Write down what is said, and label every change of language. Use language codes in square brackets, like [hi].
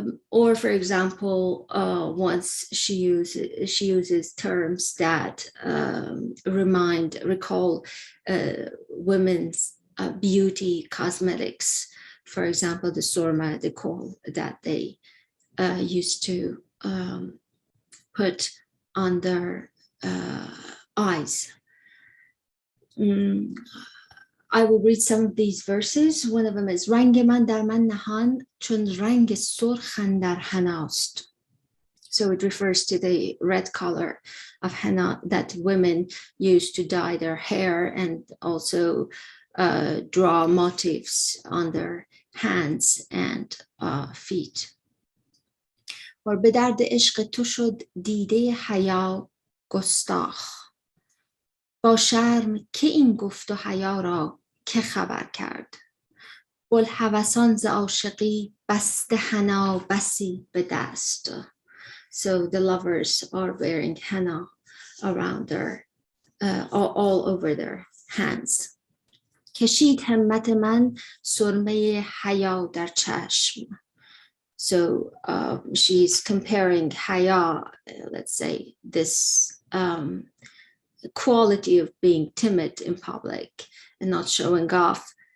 [en] Or, for example, once she uses terms that recall women's beauty cosmetics. For example, the surma, the kohl that they used to put on their eyes. I will read some of these verses. One of them is [fa] رنگ من در من نهان چون رنگ سرخ اندر حناست. [en] So it refers to the red color of henna that women use to dye their hair and also draw motifs on their hands and feet. [fa] و به درد عشق تو شد دیده حیا گستاخ. با شرم که این گفت و حیا را که خبر کرد. بوالهوسان ز عاشقی بسته حنا بسی به دست. [en] So the lovers are wearing henna around their, all over their hands. [fa] کشید همت من سرمه حیا در چشم. [en] So she's comparing haya, let's say, this quality of being timid in public and not showing off.